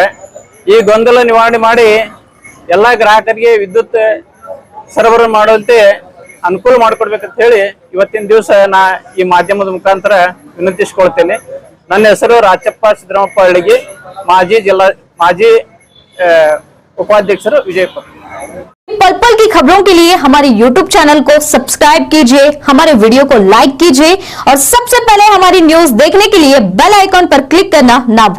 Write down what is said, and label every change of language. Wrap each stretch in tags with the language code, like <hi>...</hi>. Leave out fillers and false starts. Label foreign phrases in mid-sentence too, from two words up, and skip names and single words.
<kn>ಈ ಗೊಂದಲ ನಿವಾರಣೆ ಮಾಡಿ ಎಲ್ಲಾ ಗ್ರಾಹಕರಿಗೆ ವಿದ್ಯುತ್ ಸರಬರಾಜು ಮಾಡುವಂತೆ ಅನುಕೂಲ ಮಾಡಿಕೊಡ್ಬೇಕಂತ ಹೇಳಿ ಇವತ್ತಿನ ದಿವಸ ನಾ ಈ ಮಾಧ್ಯಮದ ಮುಖಾಂತರ ವಿನಂತಿಸಿಕೊಳ್ತೇನೆ. ನನ್ನ ಹೆಸರು ರಾಚಪ್ಪ ಸಿದ್ದರಾಮಪ್ಪ ಹಳ್ಳಿಗಿ, ಮಾಜಿ ಉಪಾಧ್ಯಕ್ಷ ವಿಜಯಪುರ।</kn> <hi>पल पल की खबरों के लिए हमारे</hi> <en>YouTube channel</en> <hi>को सब्सक्राइब कीजिए, हमारे वीडियो को लाइक कीजिए और सबसे पहले हमारी न्यूज देखने के लिए</hi> <en>bell icon</en> <hi>पर क्लिक करना ना भूलें।</hi>